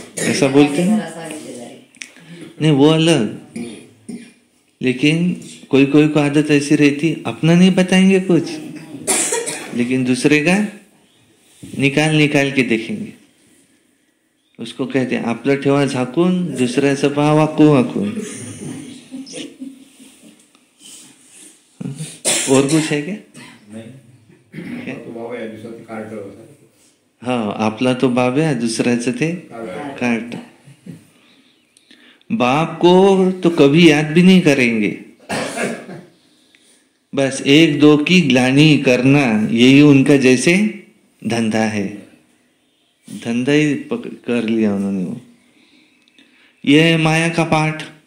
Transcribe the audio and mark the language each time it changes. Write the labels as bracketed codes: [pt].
[hi] ऐसा बोलते हैं नहीं, वो अलग. लेकिन कोई कोई को आदत ऐसी रहती, अपना नहीं बताएंगे कुछ, लेकिन दूसरे का निकाल निकाल के देखेंगे. उसको कहते हैं [mr] आपलं ठेवा झाकून, दुसऱ्याचं पहा वाकू वाकून. [hi] और कुछ है क्या? [mr] हाँ, आपला तो बाब है, दूसऱ्याचं ते कार्ट. [hi] बाप को तो कभी याद भी नहीं करेंगे, बस एक दो की ग्लानि करना, यही उनका जैसे धंधा है. धंधा ही कर लिया उन्होंने. वो यह है माया का पाठ.